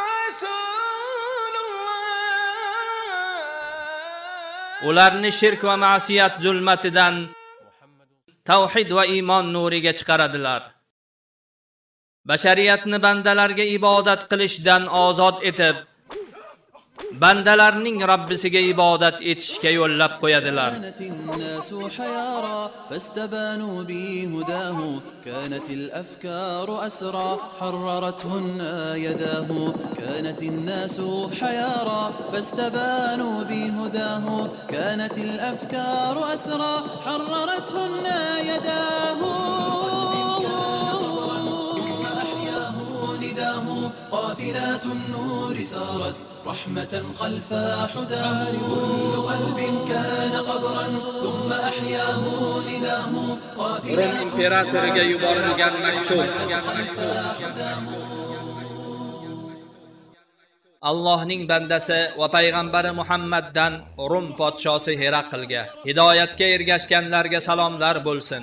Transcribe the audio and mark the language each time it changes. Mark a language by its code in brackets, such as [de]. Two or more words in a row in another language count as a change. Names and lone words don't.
[uz] Ularni shirk va ma'siyat zulmatidan tavhid va iymon nuriga chiqaradilar. Bashariyatni bandalarga ibodat qilishdan ozod etib, bandalarning Rabbisiga ibodat etishga yo'llab qo'yadilar. [ar] فاستبانوا بهداه كانت الأفكار أسرى حررتهن يداه كانت الناس حيارى فاستبانوا بهداه كانت الأفكار أسرى حررتهن يداه نداه قافلات النور سارت رحمة خلف حداه. كل قلب كان قبرا ثم أحياه نداه. [uz] Rum imperatoriga yuborilgan maktub. Allohning bandasi va payg'ambari Muhammaddan Rum podshosi Heraqlga: hidoyatga ergashganlarga salomlar bo'lsin.